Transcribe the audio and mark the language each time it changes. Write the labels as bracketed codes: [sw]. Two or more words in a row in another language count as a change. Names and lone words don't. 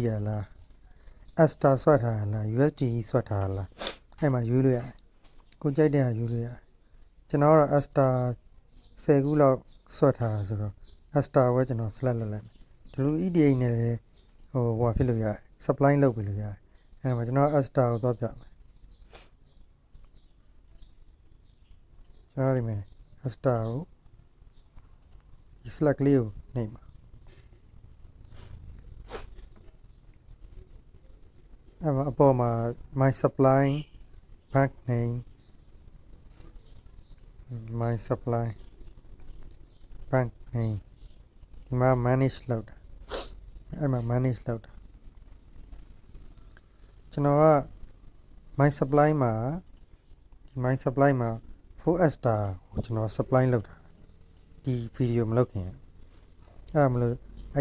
[my] ရလား Asta ဆွတ်ထားရလား USD ဆွတ်ထားရလားအဲ့မှာရွေးလို့ရတယ်ကိုကြိုက်တဲ့ဟာရွေးလို့ရတယ်ကျွန်တော်ကတော့ Asta 10ခုလောက်ဆွတ်ထားတာဆိုတော့ Asta ကိုကျွန်တော် select လုပ်လိုက်မယ် WEDA နဲ့လည်းဟိုဖြစ်လို့ရတယ် supply လုပ်ပြီးလို့ရတယ်အဲ့မှာကျွန်တော် Asta ကိုသွားပြမယ် ကျွန်တော်ဒီမှာ Asta ကိုဒီ select လေးကိုနှိပ်ပါအဲ့မှာအပေါ်မှာ [en] my supply bank name my supply bank name [my] ဒီမှာ manage လုပ်တာအဲ့မှာ manage လုပ်တာ ကျွန်တော်က [en] my supply [my] မှာဒီ [en] my supply [my] မှာ 4asta ကိုကျွန်တော် supply လုပ်တာဒီဗီဒီယိုမလုပ်ခင်အဲ့ဒါမလို့အဲ့